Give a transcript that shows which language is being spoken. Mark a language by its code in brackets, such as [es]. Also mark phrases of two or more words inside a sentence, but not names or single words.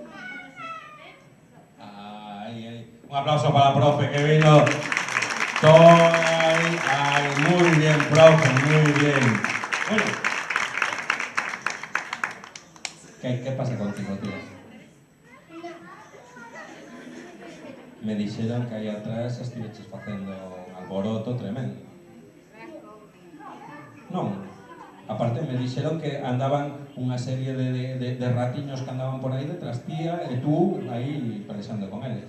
[es] Ay, ay. Un aplauso para la profe que vino. Ay, ay, muy bien, profe, muy bien. Bueno. ¿Qué pasa contigo, tía? [gl] Me dixeron que aí atrás estiveches facendo un alboroto tremendo. Non. Aparte, me dixeron que andaban unha serie de ratiños que andaban por aí detrás tía e tú aí pelexando con eles.